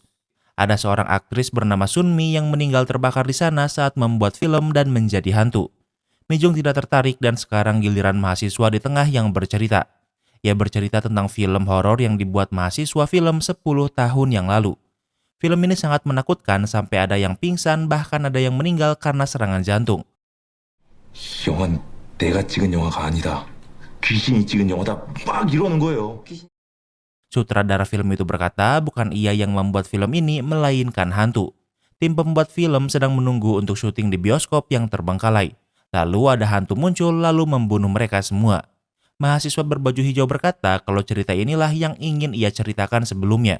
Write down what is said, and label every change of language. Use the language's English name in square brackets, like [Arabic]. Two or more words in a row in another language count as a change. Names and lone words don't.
[Indonesian] Ada seorang aktris bernama Sunmi yang meninggal terbakar di sana saat membuat film dan menjadi hantu. Mijung tidak tertarik dan sekarang giliran mahasiswa di tengah yang bercerita. Ia bercerita tentang film horor yang dibuat mahasiswa film 10 tahun yang lalu. Film ini sangat menakutkan sampai ada yang pingsan bahkan ada yang meninggal karena serangan jantung. [Korean] 영화는 내가 찍은 영화가 아니다. 귀신이 찍은 영화다. 막 이러는 거예요. [Indonesian] Sutradara film itu berkata bukan ia yang membuat film ini melainkan hantu. Tim pembuat film sedang menunggu untuk syuting di bioskop yang terbengkalai. Lalu ada hantu muncul lalu membunuh mereka semua. Mahasiswa berbaju hijau berkata kalau cerita inilah yang ingin ia ceritakan sebelumnya.